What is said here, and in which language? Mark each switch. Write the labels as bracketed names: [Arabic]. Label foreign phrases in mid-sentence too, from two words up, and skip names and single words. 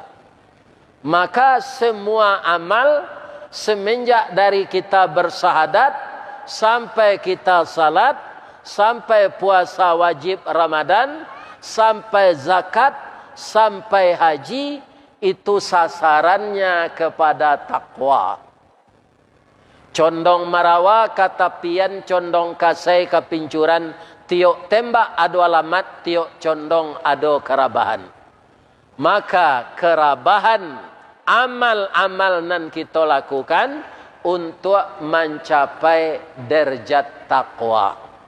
[Indonesian] Maka semua amal semenjak dari kita bersahadat sampai kita salat, sampai puasa wajib Ramadan, sampai zakat, sampai haji, itu sasarannya kepada takwa. [Minangkabau] Condong marawa kata pian, condong kasai kapincuran, tiok tembak ado alamat, tiok condong ado kerabahan. Maka kerabahan amal-amal nan kita lakukan untuk mencapai derajat takwa.